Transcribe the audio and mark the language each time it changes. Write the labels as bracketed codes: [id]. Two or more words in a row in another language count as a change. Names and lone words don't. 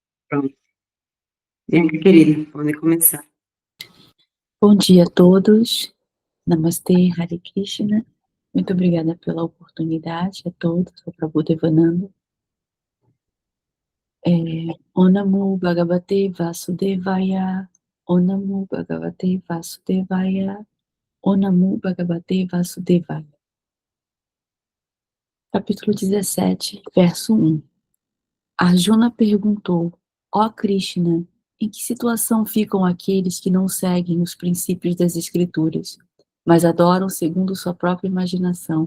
[pt] Pronto. Bianca, querida, pode começar. Bom dia a todos. Namastê, [sa] हरे कृष्ण. [pt] Muito obrigada pela oportunidade a todos, ao Prabhu Devananda. [sa] ओनमो भगवते वासुदेवाय. ओनमो भगवते वासुदेवाय. ओनमो भगवते वासुदेवाय. [pt] Capítulo 17, verso 1. Arjuna perguntou: ó Krishna, em que situação ficam aqueles que não seguem os princípios das Escrituras, mas adoram segundo sua própria imaginação?